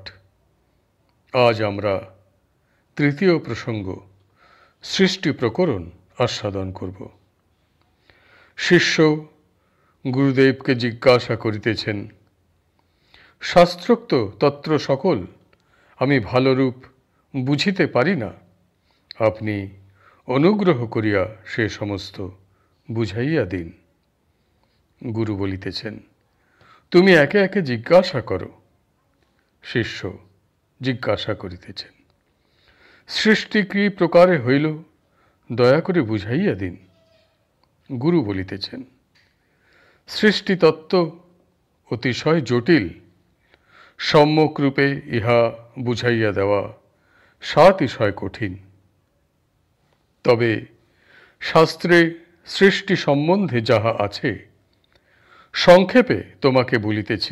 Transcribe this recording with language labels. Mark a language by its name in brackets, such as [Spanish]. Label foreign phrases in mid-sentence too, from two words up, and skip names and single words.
[Bangla] আজ আমরা তৃতীয় প্রসঙ্গ সৃষ্টি প্রকরণ আস্বাদন করব। শিষ্য গুরুদেব কে জিজ্ঞাসা করিতেছেন, শাস্ত্রোক্ত তত্ত্ব সকল আমি ভালোরূপ বুঝিতে পারি না, আপনি অনুগ্রহ করিয়া সে সমস্ত বুঝাইয়া দিন। গুরু বলিতেছেন, তুমি একে একে জিজ্ঞাসা করো। শিষ্য জিজ্ঞাসা করিতেছেন, সৃষ্টি কী প্রকারে হইল দয়া করে বুঝাইয়া দিন। গুরু বলিতেছেন, সৃষ্টি তত্ত্ব অতিশয় জটিল, সম্যক রূপে ইহা বুঝাইয়া দেওয়া সাতিশয় কঠিন। তবে শাস্ত্রে সৃষ্টি সম্বন্ধে যাহা আছে সংক্ষেপে তোমাকে বলিতেছি।